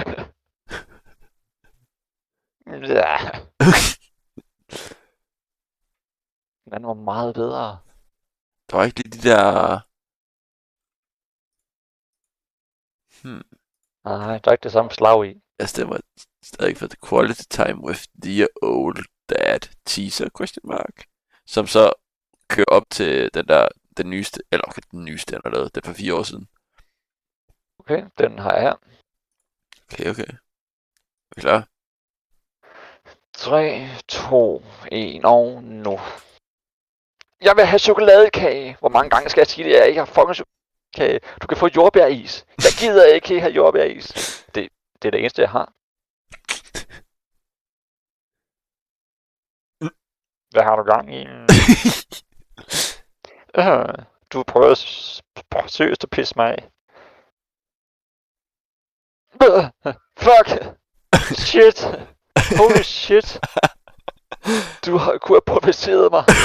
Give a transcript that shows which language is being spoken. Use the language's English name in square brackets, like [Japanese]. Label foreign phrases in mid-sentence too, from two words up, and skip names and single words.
[Danish] Ja. Den var meget bedre. Der var ikke lige de der... Nej, der er ikke det samme slag i. Jeg stemmer stadig for The Quality Time with the Old Dad teaser, [English] question mark. [Danish] Som så kører op til den nyeste, eller okay, den nyeste, han har lavet, det er for 4 år siden. Okay, den har jeg her. Okay. Er vi klar? 3, 2, 1 og nu. Jeg vil have chokoladekage. Hvor mange gange skal jeg sige det, jeg ikke har fucking chokoladekage? Du kan få jordbæris. Jeg gider ikke have jordbæris. Det er det eneste, jeg har. Hvad har du gang i? Du prøver seriøst at pisse mig af. Fuck! [English] Shit! Holy shit! [Danish] Du kunne have provoceret mig.